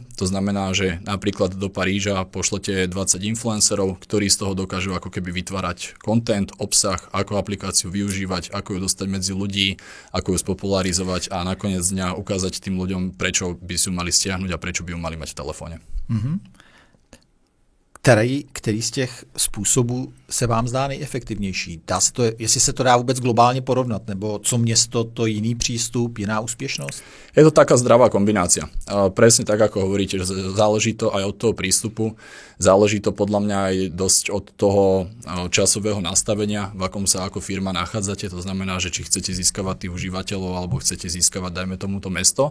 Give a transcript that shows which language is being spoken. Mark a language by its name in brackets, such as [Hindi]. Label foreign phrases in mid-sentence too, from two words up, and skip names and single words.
[Slovak] To znamená, že napríklad do Paríža pošlete 20 influencerov, ktorí z toho dokážu ako keby vytvárať content, obsah, ako aplikáciu využívať, ako ju dostať medzi ľudí, ako ju spopularizovať a nakoniec dňa ukázať tým ľuďom, prečo by si ju mali stiahnuť a prečo by ju mali mať v telefóne. [Czech] Který z těch způsobů se vám zdá nejefektivnější? Dá se to, jestli se to dá vůbec globálně porovnat, nebo co město, to jiný přístup, jiná úspěšnost? [Slovak] Je to taká zdravá kombinácia. Presne tak, ako hovoríte, že záleží to aj od toho prístupu, záleží to podľa mňa aj dosť od toho časového nastavenia, v akom sa ako firma nachádzate, to znamená, že či chcete získavať tých užívateľov, alebo chcete získavať, dajme tomu, to mesto.